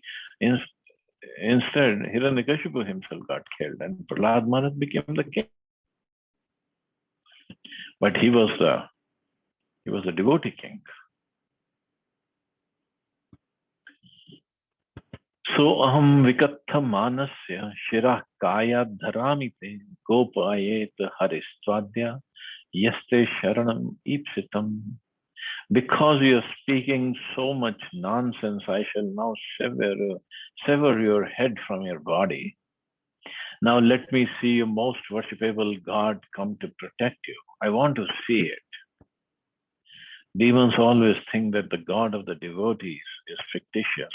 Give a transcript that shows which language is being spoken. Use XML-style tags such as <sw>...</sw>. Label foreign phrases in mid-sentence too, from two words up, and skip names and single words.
<en>Instead, Hiranyakashipu himself got killed and Prahlad Maharaj became the king. But he was a devotee king.</en> <sa>So aham vikatha manasya shirah kaya dharami te gopayet haristwadya yaste sharanam ipsitam.</sa> <en>Because you are speaking so much nonsense, I shall now sever your head from your body. Now let me see your most worshipable God come to protect you. I want to see it. Demons always think that the God of the devotees is fictitious.</en>